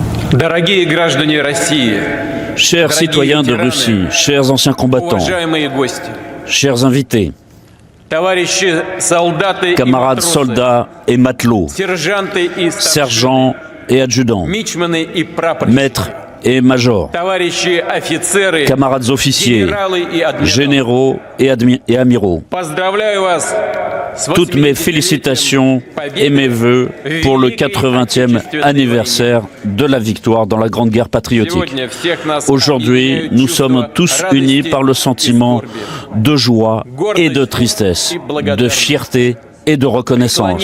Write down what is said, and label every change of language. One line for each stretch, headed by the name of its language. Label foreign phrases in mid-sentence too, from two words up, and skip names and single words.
Russian: Дорогие граждане России,
French: Chers citoyens de Russie, chers anciens combattants,
Russian: уважаемые гости,
French: chers invités,
Russian: товарищи солдаты и
French: camarades
Russian: матросы,
French: soldats et matelots,
Russian: сержанты и старшины,
French: sergents et adjudants,
Russian: мичманы и прапорщики,
French: maîtres et majors,
Russian: товарищи офицеры,
French: camarades officiers,
Russian: генералы и адмиралы.
French: généraux et amiraux.
Russian: Поздравляю вас с
French: Toutes mes félicitations et mes vœux pour le 80e anniversaire de la victoire dans la Grande Guerre patriotique. Aujourd'hui, nous sommes tous unis par le sentiment de joie et de tristesse, de fierté et de reconnaissance.